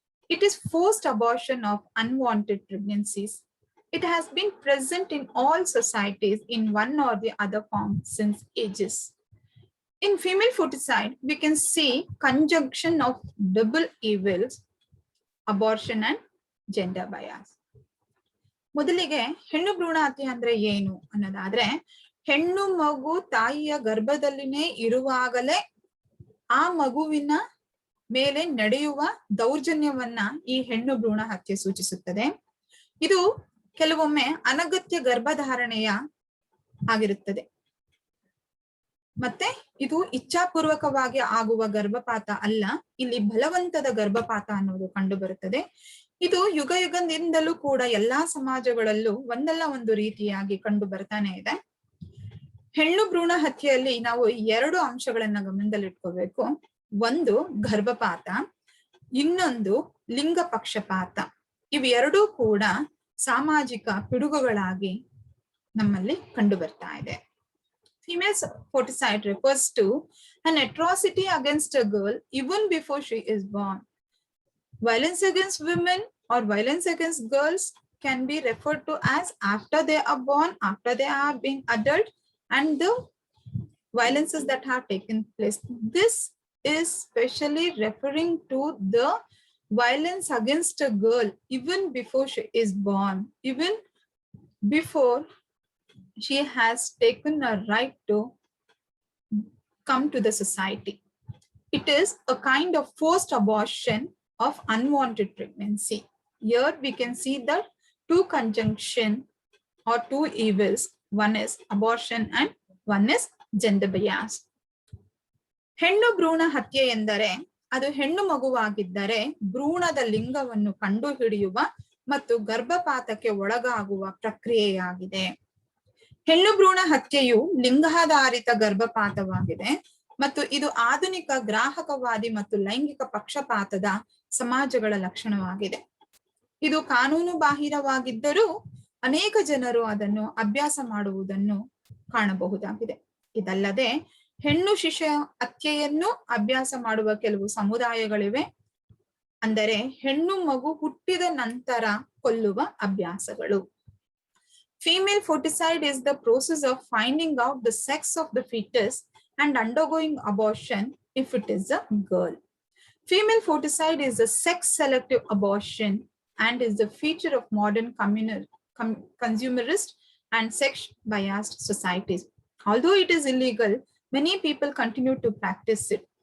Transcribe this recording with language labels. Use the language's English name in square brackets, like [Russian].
[English] It is forced abortion of unwanted pregnancies. It has been present in all societies in one or the other form since ages. In female foeticide, we can see conjunction of double evils, abortion and gender bias. [Kannada] ಮೊದಲಿಗೆ ಹೆಣ್ಣು ಭ್ರೂಣ ಹತ್ಯೆ ಅಂದ್ರೆ ಏನು ಅನ್ನೋದಾದ್ರೆ, ಹೆಣ್ಣು ಮಗು ತಾಯಿಯ ಗರ್ಭದಲ್ಲಿನೇ ಇರುವಾಗಲೇ ಆ ಮಗುವಿನ ಮೇಲೆ ನಡೆಯುವ ದೌರ್ಜನ್ಯವನ್ನ ಈ ಹೆಣ್ಣು ಭ್ರೂಣ ಹತ್ಯೆ ಸೂಚಿಸುತ್ತದೆ. ಇದು ಕೆಲವೊಮ್ಮೆ ಅನಗತ್ಯ ಗರ್ಭಧಾರಣೆಯ ಆಗಿರುತ್ತದೆ. ಮತ್ತೆ ಇದು ಇಚ್ಛಾಪೂರ್ವಕವಾಗಿ ಆಗುವ ಗರ್ಭಪಾತ ಅಲ್ಲ, ಇಲ್ಲಿ ಬಲವಂತದ ಗರ್ಭಪಾತ ಅನ್ನೋದು ಕಂಡು ಬರುತ್ತದೆ. ಇದು ಯುಗ ಯುಗದಿಂದಲೂ ಕೂಡ ಎಲ್ಲಾ ಸಮಾಜಗಳಲ್ಲೂ ಒಂದಲ್ಲ ಒಂದು ರೀತಿಯಾಗಿ ಕಂಡು ಬರ್ತಾನೆ ಇದೆ. ಹೆಣ್ಣು ಭ್ರೂಣ ಹತ್ಯೆಯಲ್ಲಿ ನಾವು ಎರಡು ಅಂಶಗಳನ್ನ ಗಮನದಲ್ಲಿಟ್ಕೋಬೇಕು. ಒಂದು ಗರ್ಭಪಾತ, ಇನ್ನೊಂದು ಲಿಂಗ ಪಕ್ಷಪಾತ. ಇವೆರಡೂ ಕೂಡ ಸಾಮಾಜಿಕ ಪಿಡುಗುಗಳಾಗಿ ನಮ್ಮಲ್ಲಿ ಕಂಡು ಬರ್ತಾ ಇದೆ. [English] Female foeticide refers to an atrocity against a girl even before she is born. Violence against women or violence against girls can be referred to as after they are born, after they are being adult, and the violences that have taken place. This is specially referring to the violence against a girl even before she is born, even before she has taken a right to come to the society. It is a kind of forced abortion of unwanted pregnancy. Here we can see that two conjunction or two evils. One is abortion and one is gender bias. [Kannada] ಹೆಣ್ಣು ಭ್ರೂಣ ಹತ್ಯೆ ಎಂದರೆ ಅದು ಹೆಣ್ಣು ಮಗುವಾಗಿದ್ದರೆ ಭ್ರೂಣದ ಲಿಂಗವನ್ನು ಕಂಡುಹಿಡಿಯುವ ಮತ್ತು ಗರ್ಭಪಾತಕ್ಕೆ ಒಳಗಾಗುವ ಪ್ರಕ್ರಿಯೆಯಾಗಿದೆ. ಹೆಣ್ಣು ಭ್ರೂಣ ಹತ್ಯೆಯು ಲಿಂಗಾಧಾರಿತ ಗರ್ಭಪಾತವಾಗಿದೆ ಮತ್ತು ಇದು ಆಧುನಿಕ ಗ್ರಾಹಕವಾದಿ ಮತ್ತು ಲೈಂಗಿಕ ಪಕ್ಷಪಾತದ ಸಮಾಜಗಳ ಲಕ್ಷಣವಾಗಿದೆ. ಇದು ಕಾನೂನು ಬಾಹಿರವಾಗಿದ್ದರೂ ಅನೇಕ ಜನರು ಅದನ್ನು ಅಭ್ಯಾಸ ಮಾಡುವುದನ್ನು ಕಾಣಬಹುದಾಗಿದೆ. ಇದಲ್ಲದೆ ಹೆಣ್ಣು ಶಿಶು ಹತ್ಯೆಯನ್ನು ಅಭ್ಯಾಸ ಮಾಡುವ ಕೆಲವು ಸಮುದಾಯಗಳಿವೆ. ಅಂದರೆ ಹೆಣ್ಣು ಮಗು ಹುಟ್ಟಿದ ನಂತರ ಕೊಲ್ಲುವ ಅಭ್ಯಾಸಗಳು. [English] Female foeticide is the process of finding out the sex of the fetus and undergoing abortion if it is a girl. Female foeticide is a sex-selective abortion and is the feature of modern consumerist and sex-biased societies. Although it is illegal, many people continue to practice it.